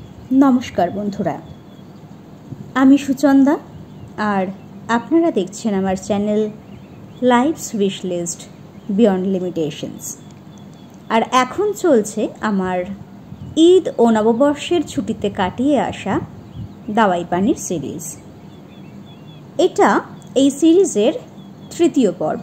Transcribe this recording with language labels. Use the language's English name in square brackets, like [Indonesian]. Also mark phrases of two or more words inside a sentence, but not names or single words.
[Bangla] নমস্কার বন্ধুরা আমি সুচন্দা আর আপনারা দেখছেন আমার চ্যানেল লাইফস উইশ লিস্ট বিয়ন্ড লিমিটেশনস আর এখন চলছে আমার ঈদ ও নববর্ষের ছুটিতে কাটিয়ে আসা দাওয়াই পানির সিরিজ। এটা এই সিরিজের তৃতীয় পর্ব।